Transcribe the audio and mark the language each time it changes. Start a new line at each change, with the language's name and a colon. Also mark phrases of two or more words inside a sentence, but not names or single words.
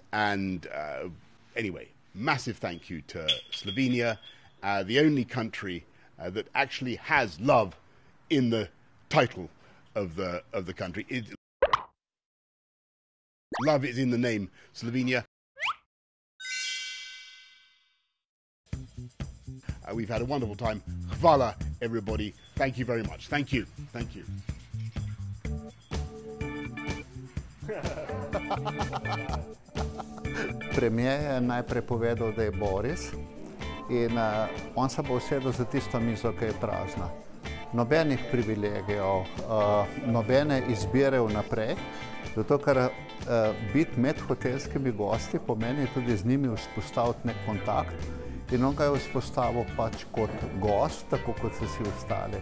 English: And anyway, massive thank you to Slovenia, the only country that actually has love in the title of the country. Love is in the name, Slovenia. We've had a wonderful time. Hvala, everybody. Thank you very much. Thank you. Thank you.
Slovenian: Premijer je najprej povedal, da je Boris in on se bo usedel za tisto mizo, ki je prazna. Nobenih privilegijev, nobene izbire vnaprej, zato ker biti med hotelskimi gosti pomeni tudi z njimi vzpostaviti nek kontakt in on ga je vzpostavil pač kot gost, tako kot so vsi ostali.